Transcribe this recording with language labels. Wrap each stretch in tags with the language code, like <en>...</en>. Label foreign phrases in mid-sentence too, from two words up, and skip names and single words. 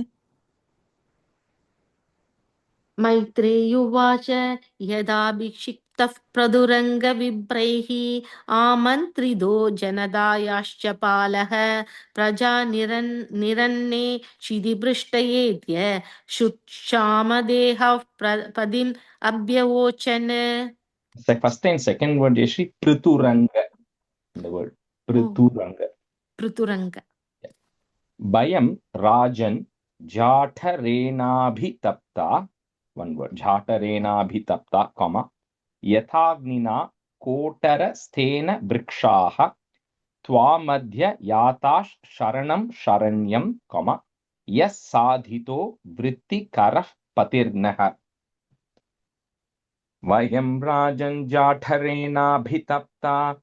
<sa>मैत्रेयुवाच यदाभिषिक्तः प्रदुरङ्गविभ्रैः आमन्त्रितो जनदायाश्च पालः प्रजा निरन्ने क्षितिपृष्ठयेत्य शुक्षामदेहः पदिम् अभ्यवोचन्.</sa> <en>First and second word is Prituranga, the word.</en> <sa>Prituranga. Pruturanga. वयं राजन् जठरेणाभितप्ताः.</sa> <en>One word.</en> <sa>Jatarenabhitapta, comma. यथाग्निना कोटर स्थेन वृक्षाः. त्वामद्य याताः शरणं शरण्यम्, comma. यः साधितो वृत्ति करः पतिर्नः. वयं राजन् जठरेणाभितप्ताः.</sa>